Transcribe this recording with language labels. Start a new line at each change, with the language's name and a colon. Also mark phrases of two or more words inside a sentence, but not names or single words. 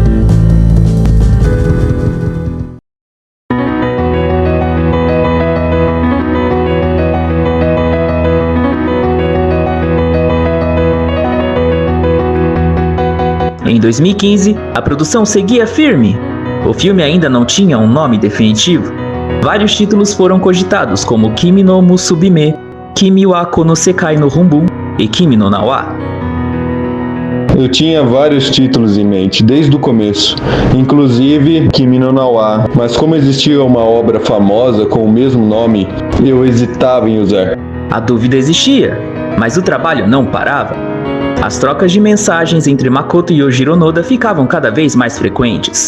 Portuguese: Em 2015, a produção seguia firme. O filme ainda não tinha um nome definitivo. Vários títulos foram cogitados, como Kimi no Musubime, Kimi wa Kono Sekai no Rumbun e Kimi no Nawa. Eu tinha vários títulos em mente, desde o começo, inclusive Kimi no Nawa, mas como existia uma obra famosa com o mesmo nome, eu hesitava em usar. A dúvida existia, mas o trabalho não parava. As trocas de mensagens entre Makoto e Yojiro Noda ficavam cada vez mais frequentes.